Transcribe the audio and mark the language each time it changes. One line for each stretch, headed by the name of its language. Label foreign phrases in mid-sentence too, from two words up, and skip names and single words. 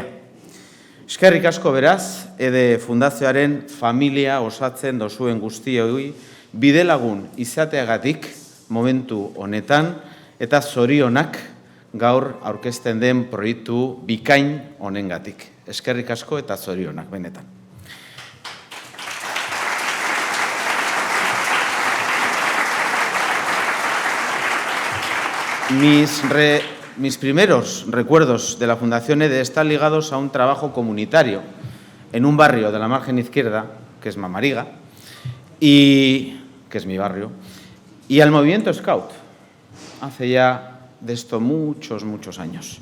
Basque: Eskerrik asko beraz, EDE Fundazioaren familia osatzen dozuen guztioi bidelagun izateagatik momentu honetan eta zorionak gaur aurkezten den proiektu bikain honengatik. Eskerrik asko eta zorionak benetan.
Spanish: Mis primeros recuerdos de la Fundación EDE están ligados a un trabajo comunitario en un barrio de la margen izquierda, que es Mamariga, que es mi barrio, y al movimiento Scout, hace ya de esto muchos años.